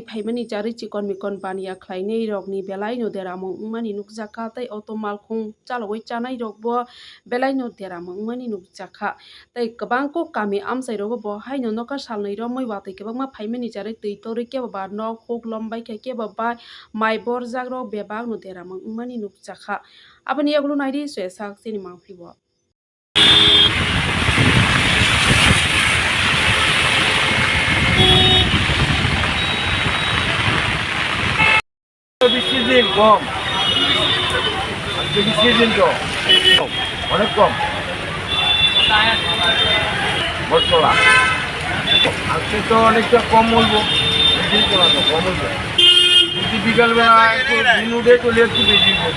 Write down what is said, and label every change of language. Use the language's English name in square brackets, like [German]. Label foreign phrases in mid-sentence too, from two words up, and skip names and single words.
[Kok Borok] phaimani charei chikon mikon bania khlainei rokni belai no deramong ungmani nukjaka tei auto malkhung chalogoi chanai rokbo belai no deramong ungmani nukjaka tei kabang ko kami amchai rogo bo haino noka salnoi ramoi watui kabangma phaimani charei tui tori kebo ba nok huk lombai khe kebo ba mai borjak rok bebak no deramong ungmani nukjaka aboni yaglu naidi swesak chini mangphibo. [Bangla] সিজন কম সিজন তো অনেক কম বটতলা আজকে তো অনেকটা কম বলবো কম বলবো যদি বিকালবেলা একটু দিন উঠে চলে একটু বেশি